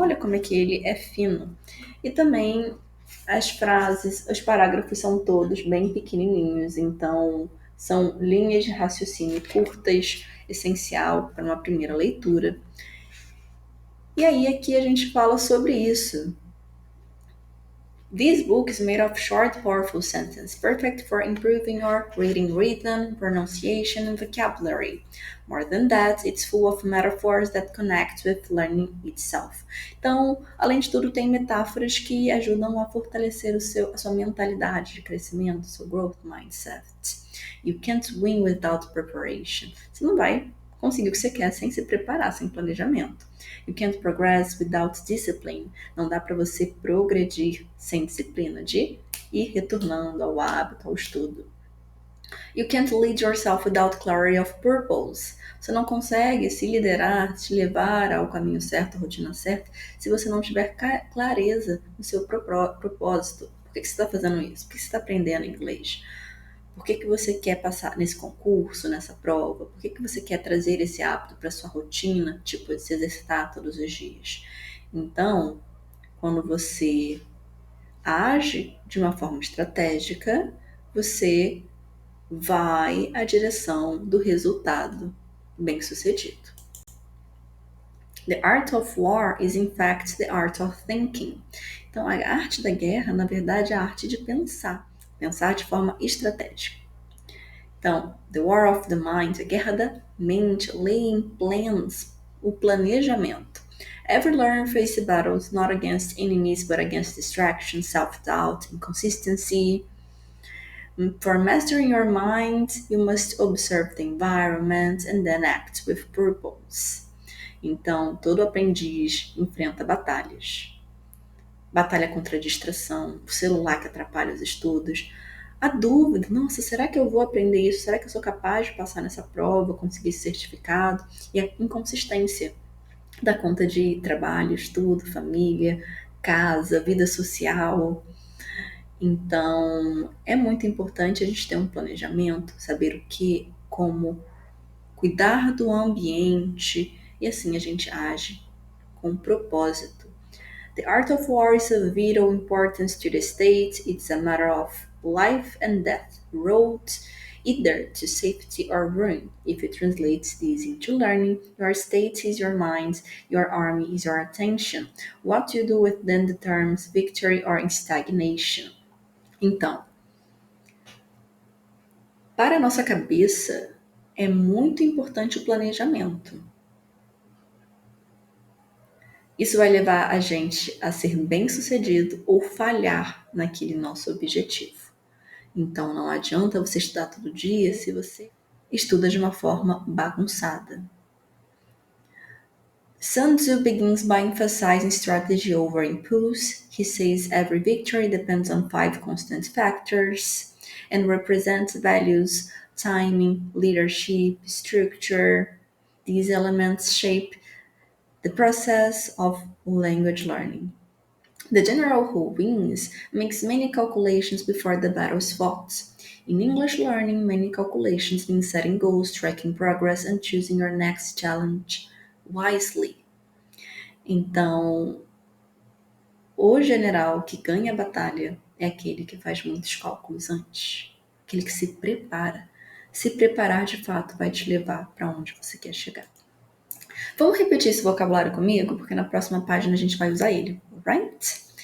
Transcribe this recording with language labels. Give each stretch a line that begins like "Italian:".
Portuguese: Olha como é que ele é fino. E também as frases, os parágrafos são todos bem pequenininhos, então são linhas de raciocínio curtas, essencial para uma primeira leitura. E aí aqui a gente fala sobre isso.
English: This book is made of short, powerful sentences, perfect for improving your reading rhythm, pronunciation, and vocabulary. More than that, it's full of metaphors that connect with learning itself.
Portuguese: Então, além de tudo, tem metáforas que ajudam a fortalecer a sua mentalidade de crescimento, seu growth mindset.
English: You can't win without preparation.
Portuguese: Você não vai conseguir o que você quer sem se preparar, sem planejamento.
English: You can't progress without discipline.
Portuguese: Não dá para você progredir sem disciplina de ir retornando ao hábito, ao estudo.
English: You can't lead yourself without clarity of purpose.
Portuguese: Você não consegue se liderar, te levar ao caminho certo, à rotina certa, se você não tiver clareza no seu propósito. Por que você está fazendo isso? Por que você está aprendendo inglês? Por que você quer passar nesse concurso, nessa prova? Por que você quer trazer esse hábito para sua rotina, tipo de se exercitar todos os dias? Então, quando você age de uma forma estratégica, você vai à direção do resultado bem-sucedido.
English: The art of war is in fact the art of thinking.
Portuguese: Então, a arte da guerra, na verdade, é a arte de pensar de forma estratégica.
English: Então, the war of the mind,
Portuguese: a guerra da mente,
English: laying plans,
Portuguese: o planejamento.
English: Ever learn face battles not against enemies but against distraction, self-doubt, inconsistency. For mastering your mind, you must observe the environment and then act with purpose.
Portuguese: Então, todo aprendiz enfrenta batalhas. Batalha contra a distração, o celular que atrapalha os estudos. A dúvida, nossa, será que eu vou aprender isso? Será que eu sou capaz de passar nessa prova, conseguir esse certificado? E a inconsistência da conta de trabalho, estudo, família, casa, vida social. Então, é muito importante a gente ter um planejamento, saber o que, como cuidar do ambiente, e assim a gente age com propósito.
English: The art of war is of vital importance to the state. It's a matter of life and death, road either to safety or ruin. If you translate this into learning, your state is your mind, your army is your attention. What you do with them determines victory or stagnation.
Portuguese: Então, para a nossa cabeça, é muito importante o planejamento. Isso vai levar a gente a ser bem-sucedido ou falhar naquele nosso objetivo. Então, não adianta você estudar todo dia se você estuda de uma forma bagunçada.
English: Sun Tzu begins by emphasizing strategy over impulse. He says every victory depends on 5 constant factors and represents values, timing, leadership, structure. These elements shape the process of language learning. The general who wins makes many calculations before the battle is fought. In English learning, many calculations mean setting goals, tracking progress, and choosing your next challenge wisely.
Portuguese: Então, o general que ganha a batalha é aquele que faz muitos cálculos antes, aquele que se prepara. Se preparar de fato vai te levar para onde você quer chegar. Vamos repetir esse vocabulário comigo, porque na próxima página a gente vai usar ele, right?